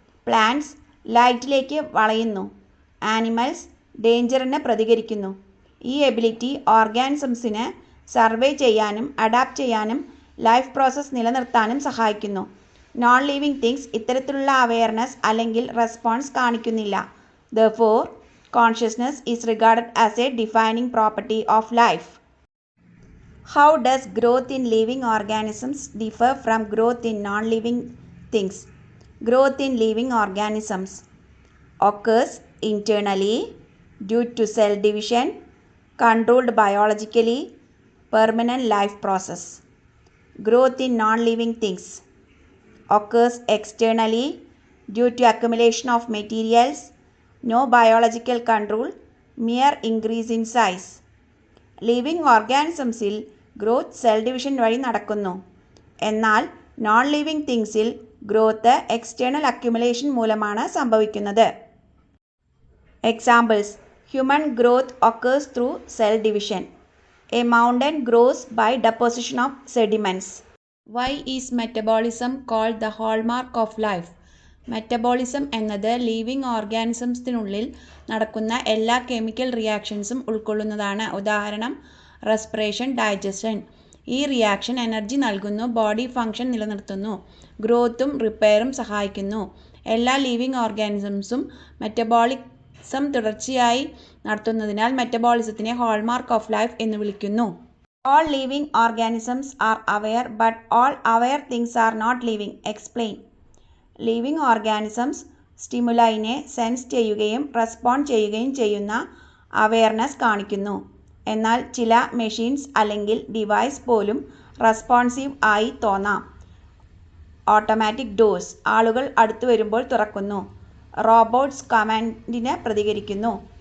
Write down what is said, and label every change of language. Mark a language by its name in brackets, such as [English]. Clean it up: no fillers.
[Malayalam] Plants ലൈറ്റിലേക്ക് വളയുന്നു. Animals ഡേഞ്ചറിന് പ്രതികരിക്കുന്നു. ഈ ability ഓർഗാനിസംസിന് survey ചെയ്യാനും അഡാപ്റ്റ് ചെയ്യാനും ലൈഫ് പ്രോസസ് നിലനിർത്താനും സഹായിക്കുന്നു. നോൺ ലീവിങ് തിങ്സ് ഇത്തരത്തിലുള്ള അവെയർനെസ് അല്ലെങ്കിൽ റെസ്പോൺസ് കാണിക്കുന്നില്ല. [English] Therefore, consciousness is regarded as a defining property of life. How does growth in living organisms differ from growth in non-living things? Growth in living organisms occurs internally due to cell division, controlled biologically, permanent life process. Growth in non-living things occurs externally due to accumulation of materials, no biological control, mere increase in size. [Malayalam] Living ഓർഗാനിസംസിൽ growth cell division വഴി നടക്കുന്നു. എന്നാൽ non living തിങ്സിൽ growth external accumulation മൂലമാണ് സംഭവിക്കുന്നത്. [English] Examples: human growth occurs through cell division. A mountain grows by deposition of sediments. Why is metabolism called the hallmark of life? [Malayalam] Metabolism എന്നത് living ഓർഗാനിസംസിനുള്ളിൽ നടക്കുന്ന എല്ലാ chemical റിയാക്ഷൻസും ഉൾക്കൊള്ളുന്നതാണ്. ഉദാഹരണം: റെസ്പിറേഷൻ, ഡൈജഷൻ. ഈ reaction energy നൽകുന്നു, body function നിലനിർത്തുന്നു, ഗ്രോത്തും റിപ്പയറും സഹായിക്കുന്നു. എല്ലാ ലീവിങ് ഓർഗാനിസംസും മെറ്റബോളിസം തുടർച്ചയായി നടത്തുന്നതിനാൽ മെറ്റബോളിസത്തിനെ ഹോൾമാർക്ക് ഓഫ് ലൈഫ് എന്ന് വിളിക്കുന്നു. [English] All living organisms are aware, but all aware things are not living. Explain. [Malayalam] Living organisms സ്റ്റിമുലൈനെ sense ചെയ്യുകയും റെസ്പോണ്ട് ചെയ്യുകയും ചെയ്യുന്ന അവെയർനെസ് കാണിക്കുന്നു. എന്നാൽ ചില മെഷീൻസ് അല്ലെങ്കിൽ ഡിവൈസ് പോലും റെസ്പോൺസീവ് ആയി തോന്നാം. ഓട്ടോമാറ്റിക് ഡോഴ്സ് ആളുകൾ അടുത്തു വരുമ്പോൾ തുറക്കുന്നു. റോബോട്ട്സ് കമാൻഡിന് പ്രതികരിക്കുന്നു.